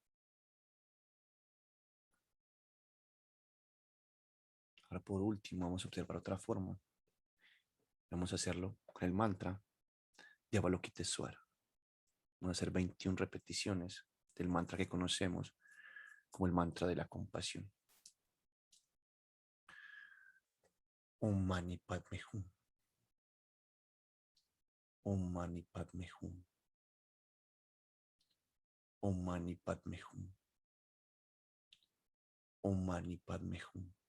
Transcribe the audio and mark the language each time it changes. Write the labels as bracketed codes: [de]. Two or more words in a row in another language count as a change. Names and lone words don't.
[es] Ahora por último vamos a observar otra forma. Vamos a hacerlo con el mantra de Avalokitesvara. Vamos a hacer 21 repeticiones del mantra que conocemos como el mantra de la compasión. [sa] Om Mani Padme Hum. Om Mani Padme Hum. Om Mani Padme Hum. Om Mani Padme Hum.